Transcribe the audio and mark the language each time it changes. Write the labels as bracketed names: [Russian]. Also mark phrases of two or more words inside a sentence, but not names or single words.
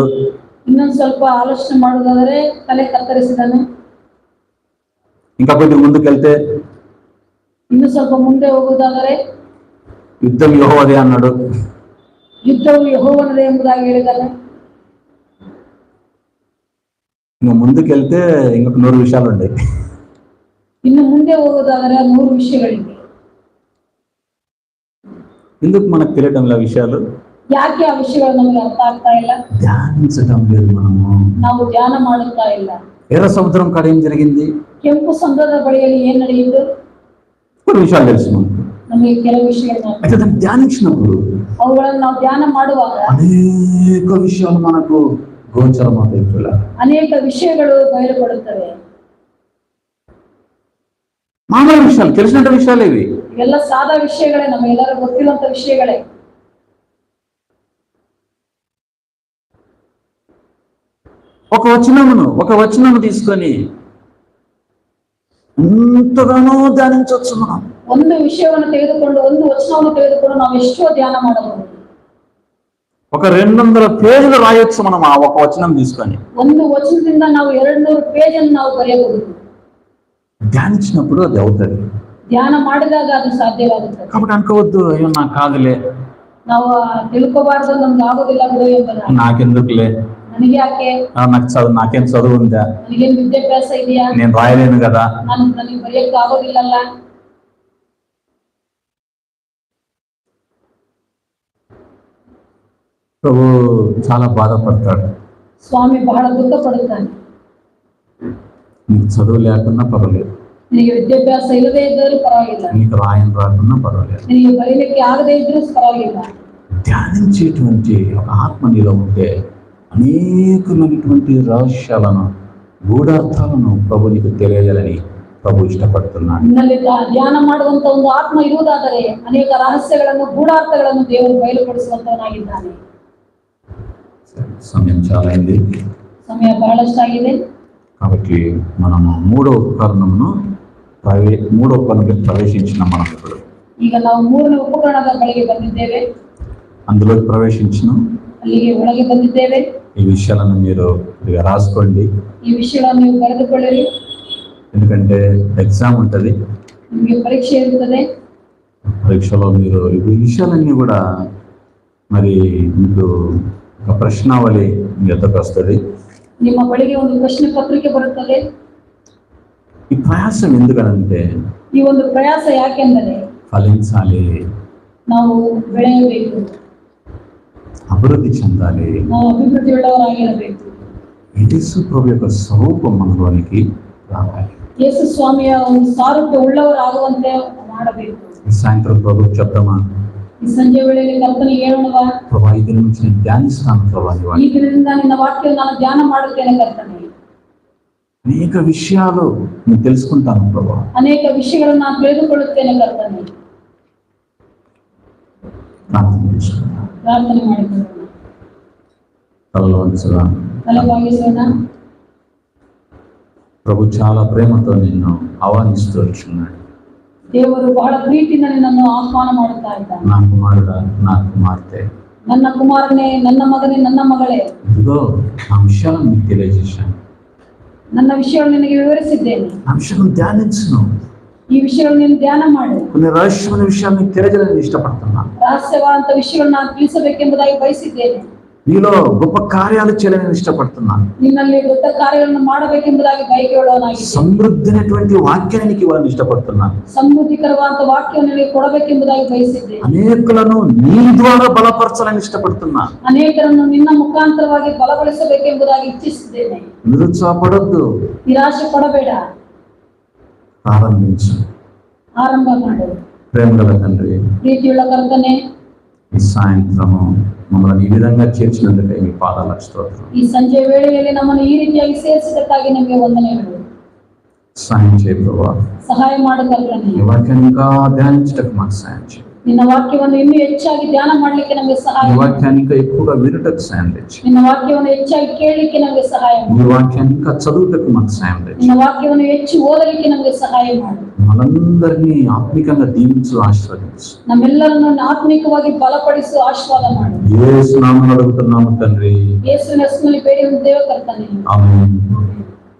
[Kannada] ಇನ್ನೊಂದು ಸ್ವಲ್ಪ ಆಲೋಚನೆ ಮಾಡುವುದಾದರೆ ತಲೆ ಕತ್ತರಿಸಿದನು. [Telugu] ఇంకా కొద్దిగా ముందుకెళ్తే [Kannada] ಇನ್ನು ಸ್ವಲ್ಪ ಮುಂದೆ ಹೋಗುವುದಾದರೆ [Telugu] యుద్ధం యెహోవాదే అన్నాడు, [Kannada] ಯುದ್ಧವು ಯೆಹೋವನದೇ ಎಂಬುದಾಗಿ ಹೇಳಿದನು. [Telugu] ఇంకా ముందుకెళ్తే ఇంకొక 100 విషయాలు ఉన్నాయి. [Kannada] ಇನ್ನು ಮುಂದೆ ಹೋಗುವುದಾದರೆ 100 ವಿಷಯಗಳಿವೆ. [Telugu] ఎందుకు మనకు తెలియటం ಇಲ್ಲ విషయాలు, [Kannada] ಯಾಕೆ ಆ ವಿಷಯಗಳು ನಮಗೆ ಅರ್ಥ ಆಗ್ತಾ ಇಲ್ಲ, [Telugu] ధ్యానించటం లేదు మనము. [Kannada] ನಾವು ಧ್ಯಾನ ಮಾಡುತ್ತಾ ಇಲ್ಲ. [Telugu] ఎర్ర సముద్రం కాడ ఏం జరిగింది, [Kannada] ಕೆಂಪು ಸಮುದ್ರದ ಬಳಿಯಲ್ಲಿ ಏನ್ ನಡೆಯಿತು, [Telugu] కొన్ని విషయాలు తెలుసు మనకు. [Kannada] ನಮಗೆ ಕೆಲವು ವಿಷಯಗಳು [Telugu] అయితే దాన్ని ధ్యానించినప్పుడు [Kannada] ಅವುಗಳನ್ನು ನಾವು ಧ್ಯಾನ ಮಾಡುವಾಗ [Telugu] అనేక విషయాలు మనకు గోచరమవుతాయి. [Kannada] ಅನೇಕ ವಿಷಯಗಳು ಬಯలుಪಡುತ್ತವೆ. [Telugu] మామూలు విషయాలు, తెలిసినట్టు విషయాలు ఇవి. [Kannada] ಇವೆಲ್ಲ ಸಾದಾ ವಿಷಯಗಳೇ, ನಮಗೆಲ್ಲರೂ ಗೊತ್ತಿರುವಂತ ವಿಷಯಗಳೇ. [Telugu] ఒక వచనము తీసుకొని ఎంతగానో ధ్యానించవచ్చు మనం. [Kannada] ಒಂದು ವಿಷಯವನ್ನು ತೆಗೆದುಕೊಂಡು, ಒಂದು ವಚನವನ್ನು ತೆಗೆದುಕೊಂಡು ನಾವು ಎಷ್ಟೋ ಧ್ಯಾನ ಮಾಡಬಹುದು. [Telugu] ఒక 200 పేజీలు రాయొచ్చు మనం ఆ ఒక వచనం తీసుకొని. [Kannada] ಒಂದು ವಚನದಿಂದ ನಾವು 200 ಪೇಜನ್ನು ನಾವು ಬರೆಯಬಹುದು. [Telugu] ధ్యానించినప్పుడు అది అవుతుంది. [Kannada] ಧ್ಯಾನ ಮಾಡಿದಾಗ ಅದು ಸಾಧ್ಯವಾಗುತ್ತದೆ. [Telugu] కాబట్టి అనుకోవద్దు, అయ్యో నాకు కాదులే, [Kannada] ನಾವು ತಿಳ್ಕೋಬಾರ್ದು, ನಮ್ಗೆ ಆಗೋದಿಲ್ಲ ಬಿಡು ಎಂಬುದಾಗಿ. [Telugu] నాకెందుకులే, [Kannada] ನನಗೆ ಯಾಕೆ, [Telugu] నాకేం చదువు ఉందా, [Kannada] ನನಗೇನು ವಿದ್ಯಾಭ್ಯಾಸ ಇದೆಯಾ, [Telugu] నేను రాయలేను కదా, [Kannada] ನನಗೆ ಬರೆಯಕ್ಕೆ ಆಗೋದಿಲ್ಲಲ್ಲ. [Telugu] ప్రభు చాలా బాధపడతాడు. [Kannada] ಸ್ವಾಮಿ ಬಹಳ ದುಃಖ ಪಡುತ್ತಾನೆ. [Telugu] నీకు చదువు లేకున్నా పర్వాలేదు, [Kannada] ನಿನಗೆ ವಿದ್ಯಾಭ್ಯಾಸ ಇಲ್ಲದೆ ಇದ್ದರೂ ಪರವಾಗಿಲ್ಲ, [Telugu] నీకు రాయని రాకున్నా పర్వాలేదు, [Kannada] ನಿನಗೆ ಬರೀಲಿಕ್ಕೆ ಆಗದೆ ಇದ್ರೂ ಪರವಾಗಿಲ್ಲ. [Telugu] ధ్యానించేటువంటి ఒక ఆత్మ నీలో ఉంటే అనేకమైనటువంటి రహస్యాలను, గూఢార్థాలను ప్రభు నీకు తెలియజేయాలని ప్రభు ఇష్టపడుతున్నాడు. [Kannada] ನಿನ್ನಲ್ಲಿ ಧ್ಯಾನ ಮಾಡುವಂತ ಒಂದು ಆತ್ಮ ಇರುವುದಾದರೆ ಅನೇಕ ರಹಸ್ಯಗಳನ್ನು, ಗೂಢಾರ್ಥಗಳನ್ನು ದೇವರು ಬಯಲುಪಡಿಸುವಂತವನಾಗಿದ್ದಾನೆ. [Telugu] సమయం చాలా అయింది, [Kannada] ಸಮಯ ಬಹಳಷ್ಟಾಗಿದೆ. [Telugu] కాబట్టి మనము మూడో ఉపకరణంకి ప్రవేశించిన మనం ఇప్పుడు [Kannada] ಈಗ ನಾವು 3ನೇ ಉಪಕರಣದ ಬಳಿಗೆ ಬಂದಿದ್ದೇವೆ, [Telugu] అందులోకి ప్రవేశించిన [Kannada] ಅಲ್ಲಿಗೆ ಒಳಗೆ ಬಂದಿದ್ದೇವೆ. [Telugu] ఈ విషయాలను మీరు కొద్దిగా రాసుకోండి, [Kannada] ಈ ವಿಷಯಗಳನ್ನು ನೀವು ಬರೆದುಕೊಳ್ಳಿರಿ, [Telugu] ఎందుకంటే ఎగ్జామ్ ఉంటుంది. [Kannada] ನಿಮಗೆ ಪರೀಕ್ಷೆ ಇರುತ್ತದೆ. [Telugu] పరీక్షలో మీరు ఈ విషయాలన్నీ కూడా మరి మీకు ఒక ప్రశ్నావళి మీ వద్దకు వస్తుంది. [Kannada] ನಿಮ್ಮ ಬಳಿಗೆ ಒಂದು ಪ್ರಶ್ನೆ ಪತ್ರಿಕೆ ಬರುತ್ತದೆ. [Telugu] ఈ ప్రయాసం ఎందుకనంటే [Kannada] ಈ ಒಂದು ಪ್ರಯಾಸ ಯಾಕೆಂದರೆ [Telugu] ఫలించాలి, [Kannada] ನಾವು ಬೆಳೆಯಬೇಕು, [Telugu] అభివృద్ధి చెందాలి, [Kannada] ನಾವು ಅಭಿವೃದ್ಧಿ ಉಳ್ಳವರಾಗಿರಬೇಕು. [Telugu] యేసు ప్రభు యొక్క స్వరూపం మనలోనికి రావాలి. [Kannada] ಯೇಸು ಸ್ವಾಮಿಯ ಒಂದು ಸಾರೂಪ್ಯ ಉಳ್ಳವರಾಗುವಂತೆ ಮಾಡಬೇಕು. [Telugu] ఈ సాయంత్రం ప్రభు చెప్తామా, [Kannada] ಈ ಸಂಜೆ ವೇಳೆಯಲ್ಲಿ ಕರ್ತನಿಗೆ ಹೇಳೋಣವಾ, [Telugu] ప్రభా ఈ దినం నుంచి నేను ధ్యానిస్తాను ప్రభా నీ [Kannada] ಈ [Telugu] వాక్యం. [Kannada] ದಿನದಿಂದ ನಿನ್ನ ವಾಕ್ಯ ನಾನು ಧ್ಯಾನ ಮಾಡುತ್ತೇನೆ ಕರ್ತನೆ. [Telugu] అనేక విషయాలు నేను తెలుసుకుంటాను ప్రభా. [Kannada] ಅನೇಕ ವಿಷಯಗಳನ್ನು ನಾನು ತಿಳಿದುಕೊಳ್ಳುತ್ತೇನೆ ಕರ್ತನೆ. [Telugu] ప్రార్థన చేసుకుంటాను. [Kannada] ಪ್ರಾರ್ಥನೆ ಮಾಡಿಕೊಳ್ಳೋಣ. [Telugu] తలలో వంచగా. [Kannada] ತಲೆ ಬಾಗಿಸೋಣ. [Telugu] ప్రభు చాలా ప్రేమతో నిన్ను ఆహ్వానిస్తూ వచ్చున్నాడు. [Kannada] ದೇವರು ಬಹಳ ಪ್ರೀತಿಯಿಂದ ನಿನ್ನನ್ನು ಆಹ್ವಾನ ಮಾಡುತ್ತಾ ಇದ್ದಾನೆ. [Telugu] నా కుమారుడా, నా కుమార్తె, [Kannada] ನನ್ನ ಕುಮಾರನೇ, ನನ್ನ ಮಗನೇ, ನನ್ನ ಮಗಳೇ, [Telugu] ఇదిగో ఆ విషయాలను మీకు తెలియజేశాను. [Kannada] ನನ್ನ ವಿಷಯಗಳು ನಿನಗೆ ವಿವರಿಸಿದ್ದೇನೆ. [Telugu] ఆ విషయాలను ధ్యానించును. [Kannada] ಈ ವಿಷಯಗಳು ನೀನು ಧ್ಯಾನ ಮಾಡು. [Telugu] కొన్ని రహస్యమైన విషయాలు మీకు తెలియజేయాలని ఇష్టపడుతున్నాను. [Kannada] ರಹಸ್ಯವಾದಂತ ವಿಷಯಗಳು ನಾನು ತಿಳಿಸಬೇಕೆಂಬುದಾಗಿ ಬಯಸಿದ್ದೇನೆ. [Telugu] నీలో గొప్ప కార్యాలు చేయాలని ఇష్టపడుతున్నాను. [Kannada] ನಿನ್ನಲ್ಲಿ ದೊಡ್ಡ ಕಾರ್ಯಗಳನ್ನು ಮಾಡಬೇಕೆಂಬುದಾಗಿ ಬಯಕೆಯುಳ್ಳವನಾಗಿದ್ದೇನೆ. [Telugu] సమృద్ధినటువంటి వాక్యాన్ని నీకు ఇవ్వాలని ఇష్టపడుతున్నాను. [Kannada] ಸಮೃದ್ಧಿಕರವಾದಂತ ವಾಕ್ಯವನ್ನು ನಿನಗೆ ಕೊಡಬೇಕೆಂಬುದಾಗಿ ಬಯಸಿದ್ದೇನೆ. [Telugu] అనేకులను నీ ద్వారా బలపరచాలని ఇష్టపడుతున్నాను. [Kannada] ಅನೇಕರನ್ನು ನಿನ್ನ ಮುಖಾಂತರವಾಗಿ ಬಲಗೊಳಿಸಬೇಕೆಂಬುದಾಗಿ ಇಚ್ಛಿಸಿದ್ದೇನೆ. [Telugu] నిరుత్సాహపడొద్దు, [Kannada] ನಿರಾಶೆ ಪಡಬೇಡ, [Telugu] ప్రారంభించు. [Kannada] ಆರಂಭ ಮಾಡು. [Telugu] ప్రేమగల తండ్రి, [Kannada] ಪ್ರೀತಿಯುಳ್ಳ ಕರ್ತನೆ, [Telugu] ఈ సాయంత్రము మమ్మల్ని ఈ విధంగా చేర్చినందుకై మీ పాదాలకు స్తోత్రం. [Kannada] ಈ ಸಂಜೆ ವೇಳೆಯಲ್ಲಿ ನಮ್ಮನ್ನು ಈ ರೀತಿಯಾಗಿ ಸೇರಿಸಿದ್ದಕ್ಕಾಗಿ ನಿಮಗೆ ವಂದನೆಗಳು. [Telugu] సాయం చేయ ప్రభా. [Kannada] ಸಹಾಯ ಮಾಡು ಕರ್ತನೆ. [Telugu] ఈ వాక్యాన్ని ఇంకా ధ్యానించటకు మాకు సాయం చేయి. [Kannada] ನಿನ್ನ ವಾಕ್ಯವನ್ನು ಇನ್ನೂ ಹೆಚ್ಚಾಗಿ ಧ್ಯಾನ ಮಾಡ್ಲಿಕ್ಕೆ ನಮಗೆ ಸಹಾಯ [Telugu] ఈ [Kannada] ಮಾಡು. [Telugu] వాక్యాన్ని ఇంకా ఎక్కువగా వినుటకు సాయం తెచ్చి, [Kannada] ನಿನ್ನ ವಾಕ್ಯವನ್ನು ಹೆಚ್ಚಾಗಿ ಕೇಳಲಿಕ್ಕೆ ನಮಗೆ ಸಹಾಯ [Telugu] ఈ [Kannada] ಮಾಡು. [Telugu] వాక్యాన్ని ఇంకా చదువుటకు మాకు సాయం తెచ్చి, [Kannada] ನಿನ್ನ ವಾಕ್ಯವನ್ನು ಹೆಚ್ಚು ಓದಲಿಕ್ಕೆ ನಮಗೆ ಸಹಾಯ ಮಾಡು. [Telugu] మనందరినీ ఆత్మికంగా దీవించు, ఆశీర్వదించు. [Kannada] ನಮ್ಮೆಲ್ಲರನ್ನು ಆತ್ಮಿಕವಾಗಿ ಬಲಪಡಿಸು, ಆಶೀರ್ವಾದ ಮಾಡು. [Telugu] యేసు నామములో అడుగుతున్నాము తండ్రి. [Kannada] ಯೇಸುವಿನ ಹೆಸರಿನಲ್ಲಿ ಬೇಡಿ ದೇವ ಕರ್ತನೆ. [Telugu] ఆమేన్.